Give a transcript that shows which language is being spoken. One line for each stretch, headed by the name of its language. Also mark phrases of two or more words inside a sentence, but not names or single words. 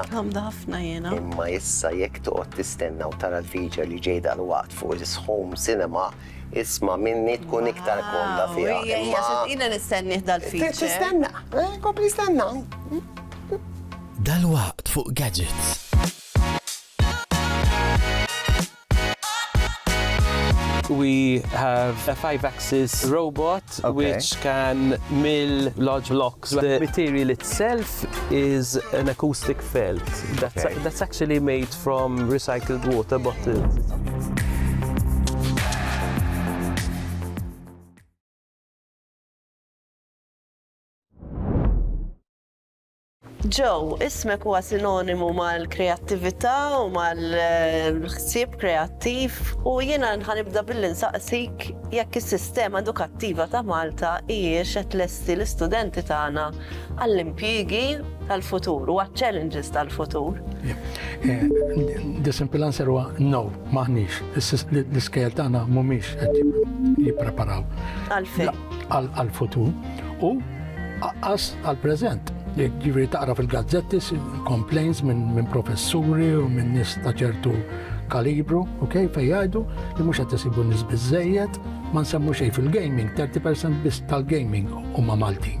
Maltese: Għamda ħafna jena. Imma issa jekk toqgħod tistenna u tara l-feature li ġejda l-waqt fuq is-
English: home cinema,
Maltese: isma' minni tkun iktar komda fiha. Jena nistenni dal-feature. Tistenna, kompli stenna. Dal-waqt fuq gadgets.
English: We have a 5-axis robot which can mill large blocks. The material itself is an acoustic felt. That's actually made from recycled water bottles.
Maltese: Joe, ismek huwa sinonimu mal-kreattività u mal-ħsieb kreattiv u jiena ħanibda billi nsaqsik jekk is-sistema edukattiva ta' Malta hijiex qed lesti l-istudenti tagħna għall-impjiegi tal-futur u għaċ-challenges tal-futur.
English: The simple answer
Maltese: huwa no, maħniex. L-iskejjel tagħna mhumiex qed jippreparaw għall-futur u qas għall-preżent. Ġifiri taqra fil-gazzetti, complaints minn professuri u minn nies ta' ċertu kalibru, fej jgħidu li mhux qed isibu nies biżżejjed, ma nsemmu xejn fil-gaming, 30% biss tal-gaming huma Maltin.